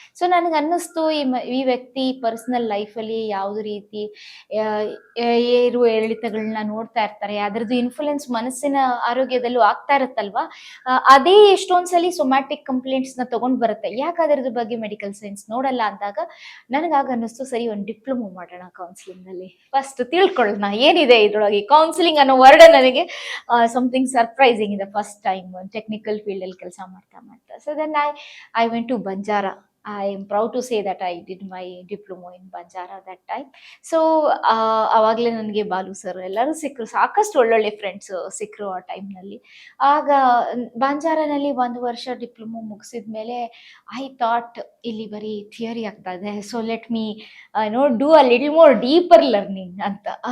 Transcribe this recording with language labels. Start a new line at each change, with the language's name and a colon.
Kannada: So ನನಗೆ ಅನ್ನಿಸ್ತು, ಈ ವ್ಯಕ್ತಿ ಪರ್ಸ್ನಲ್ ಲೈಫಲ್ಲಿ ಯಾವುದೇ ರೀತಿ ಏರು ಏರಿಳಿತಗಳನ್ನ ನೋಡ್ತಾ ಇರ್ತಾರೆ, ಅದರದ್ದು ಇನ್ಫ್ಲುಯೆನ್ಸ್ ಮನಸ್ಸಿನ ಆರೋಗ್ಯದಲ್ಲೂ ಆಗ್ತಾ ಇರುತ್ತಲ್ವಾ, ಅದೇ ಎಷ್ಟೊಂದು ಸಲ ಸೊಮ್ಯಾಟಿಕ್ ಕಂಪ್ಲೇಂಟ್ಸ್ನ ತೊಗೊಂಡು ಬರುತ್ತೆ. ಯಾಕೆ ಅದರದ್ದು ಬಗ್ಗೆ ಮೆಡಿಕಲ್ ಸೈನ್ಸ್ ನೋಡಲ್ಲ ಅಂದಾಗ ನನಗಾಗ ಅನ್ನಿಸ್ತು, ಸರಿ ಒಂದು ಡಿಪ್ಲೊಮೊ ಮಾಡೋಣ ಕೌನ್ಸಿಲಿಂಗಲ್ಲಿ, ಫಸ್ಟ್ ತಿಳ್ಕೊಳ್ಳೋಣ ಏನಿದೆ ಇದರೊಳಗೆ. ಕೌನ್ಸಿಲಿಂಗ್ ಅನ್ನೋ ವರ್ಡ್ ನನಗೆ
English: something surprising
Kannada: ಇದೆ. ಫಸ್ಟ್ ಟೈಮ್ ಟೆಕ್ನಿಕಲ್ ಫೀಲ್ಡಲ್ಲಿ ಕೆಲಸ ಮಾಡ್ತಾ.
English: So then I went to Banjara. I am proud to say that I did my diploma in Banjara that time.
Kannada: So ಆವಾಗಲೇ ನನಗೆ ಬಾಲು ಸರ್ ಎಲ್ಲರೂ ಸಿಕ್ಕರು, ಸಾಕಷ್ಟು ಒಳ್ಳೊಳ್ಳೆ ಫ್ರೆಂಡ್ಸ್ ಸಿಕ್ಕರು ಆ ಟೈಮ್ನಲ್ಲಿ. ಆಗ ಬಂಜಾರಾನಲ್ಲಿ 1 ವರ್ಷ ಡಿಪ್ಲೊಮೊ ಮುಗಿಸಿದ ಮೇಲೆ
English: I thought
Kannada: ಇಲ್ಲಿ ಬರೀ ಥಿಯರಿ ಆಗ್ತಾ ಇದೆ,
English: so let me do a little more deeper learning
Kannada: ಅಂತ.